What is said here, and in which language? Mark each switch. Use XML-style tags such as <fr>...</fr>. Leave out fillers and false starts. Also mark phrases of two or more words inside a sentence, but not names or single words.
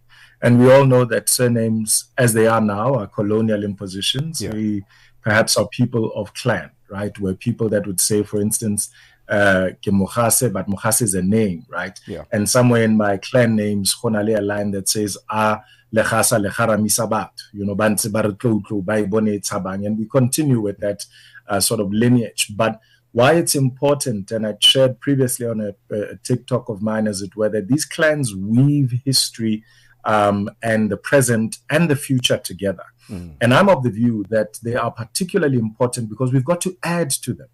<en>And we all know that surnames, as they are now, are colonial impositions. Yeah. We perhaps are people of clan, right? We're people that would say, for instance, ke Mogase, but Mogase is a name, right? Yeah. And somewhere in my clan names, Khonale a line that says,</en> <tn>Legasa Legaramisa Batho,</tn> <en>you know,</en> <tn>Bantse ba re tlotlo, ba e bone e tshabang.</tn> <en>And we continue with that sort of lineage. But why it's important, and I shared previously on a TikTok of mine, as it were, that these clans weave history and the present and the future together. And I'm of the view that they are particularly important because we've got to add to them.</en>